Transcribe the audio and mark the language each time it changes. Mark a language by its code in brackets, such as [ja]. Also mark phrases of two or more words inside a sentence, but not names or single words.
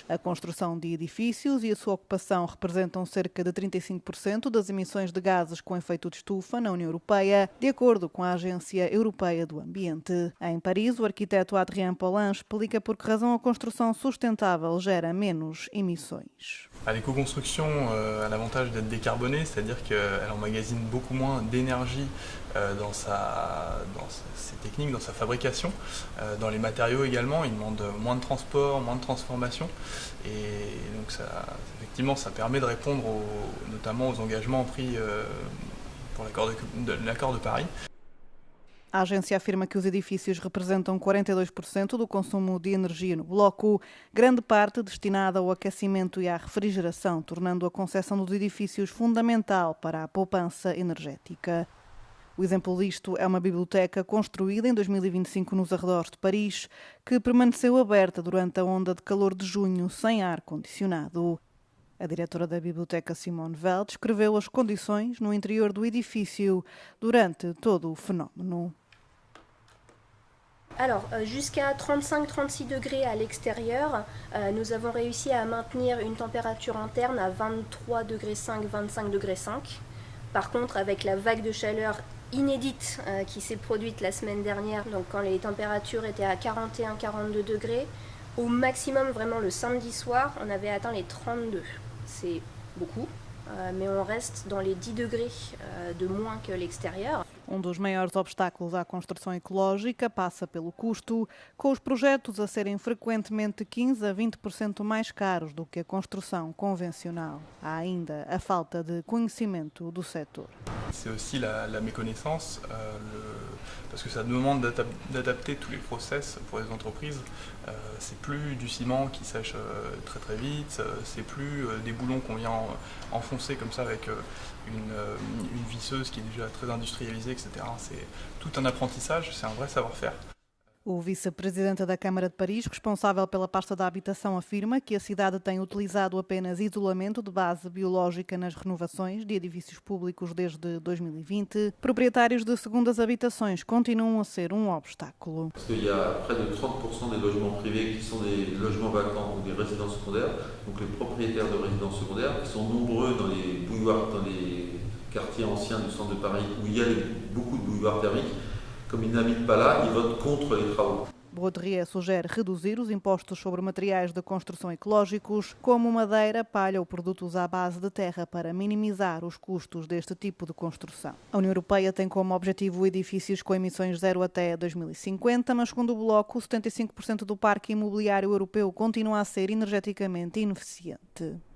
[pt] A construção de edifícios e a sua ocupação representam cerca de 35% das emissões de gases com efeito de estufa na União Europeia, de acordo com a Agência Europeia do Ambiente. Em Paris, o arquiteto Adrien Paulin explica por que razão a construção sustentável gera menos emissões. [fr] L'éco-construction a l'avantage d'être décarbonée, c'est-à-dire qu'elle emmagasine beaucoup moins d'énergie dans ses techniques, dans sa fabrication, dans les matériaux également. Il demande moins de transport, moins de transformation, et donc effectivement, ça permet de répondre notamment aux engagements pris pour l'accord de Paris. [pt] A agência afirma que os edifícios representam 42% do consumo de energia no bloco, grande parte destinada ao aquecimento e à refrigeração, tornando a concessão dos edifícios fundamental para a poupança energética. O exemplo disto é uma biblioteca construída em 2025 nos arredores de Paris, que permaneceu aberta durante a onda de calor de junho sem ar-condicionado. A diretora da biblioteca, Simone Weil, descreveu as condições no interior do edifício durante todo o fenómeno. [fr] Alors, jusqu'à 35-36 degrés à l'extérieur, nous avons réussi à maintenir une température interne à 23 degrés 5, 25 degrés 5. Par contre, avec la vague de chaleur inédite qui s'est produite la semaine dernière, donc quand les températures étaient à 41-42 degrés, au maximum, vraiment le samedi soir, on avait atteint les 32. C'est beaucoup, mais on reste dans les 10 degrés de moins que l'extérieur. [pt] Dos maiores obstáculos à construção ecológica passa pelo custo, com os projetos a serem frequentemente 15% a 20% mais caros do que a construção convencional. Há ainda a falta de conhecimento do setor. [fr] C'est aussi la méconnaissance, parce que ça demande d'adapter tous les process pour les entreprises. C'est plus du ciment qui sèche très très vite, c'est plus des boulons qu'on vient enfoncer comme ça avec une visseuse qui est déjà très industrialisée, etc. C'est tout un apprentissage, c'est un vrai savoir-faire. [pt] O vice-presidente da Câmara de Paris, responsável pela pasta da habitação, afirma que a cidade tem utilizado apenas isolamento de base biológica nas renovações de edifícios públicos desde 2020. Proprietários de segundas habitações continuam a ser um obstáculo. [fr] Il y a près de 30% des logements privés qui sont des logements vacants ou des résidences secondaires. Donc les propriétaires de résidences secondaires, qui sont nombreux dans les bouilloires, dans les quartiers anciens du centre de Paris où il y a beaucoup de bouilloires thermiques. Comme ils n'habitent pas là, ils votent contre les travaux. [pt] Baudry sugere reduzir os impostos sobre materiais de construção ecológicos, como madeira, palha ou produtos à base de terra, para minimizar os custos deste tipo de construção. A União Europeia tem como objetivo edifícios com emissões zero até 2050, mas segundo o Bloco, 75% do parque imobiliário europeu continua a ser energeticamente ineficiente.